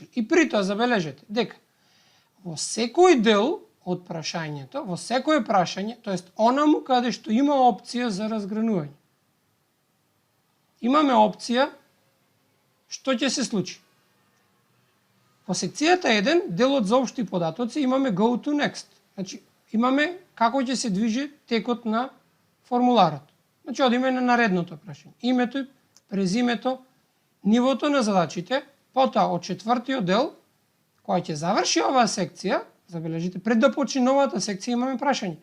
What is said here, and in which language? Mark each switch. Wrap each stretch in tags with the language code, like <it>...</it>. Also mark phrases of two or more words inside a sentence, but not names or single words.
<mk>И при тоа забележете дека во секој дел од прашањето, во секое прашање, тоест онаму каде што има опција за разгранување, имаме опција што ќе се случи. Во секцијата 1, делот за општи податоци, имаме</mk> <en>go to next.</en> <mk>Значи, имаме како ќе се движи текот на формуларот. Значи, одиме на наредното прашање. Името, презимето, нивото на задачите, потоа од четвртиот дел, која ќе заврши оваа секција, забележите, пред да почне новата секција имаме прашање.</mk>